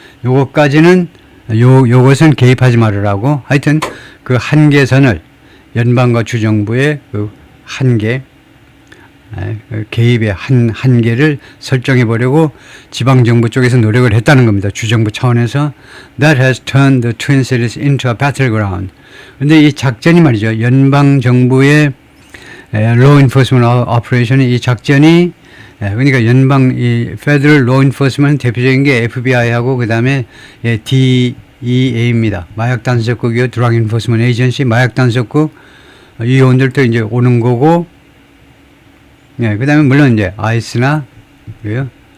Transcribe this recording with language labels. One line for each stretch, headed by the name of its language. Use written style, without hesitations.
Korean: 요것까지는 요것은 개입하지 말으라고. 하여튼 그 한계선을 연방과 주정부의 그 한계, 개입의 한계를 설정해 보려고 지방정부 쪽에서 노력을 했다는 겁니다. 주정부 차원에서.
English: That has turned the Twin Cities into a battleground.
Korean: 근데 이 작전이 말이죠. 연방정부의
English: law enforcement operation
Korean: 이 이 작전이, 그러니까 연방 이 Federal Law Enforcement 대표적인 게 FBI하고 그 다음에 DEA입니다. 마약단속국이요.
English: Drug Enforcement Agency, 마약단속국.
Korean: 이 요원들도 이제 오는 거고, 그 다음에 물론 이제 아이스나 그래요?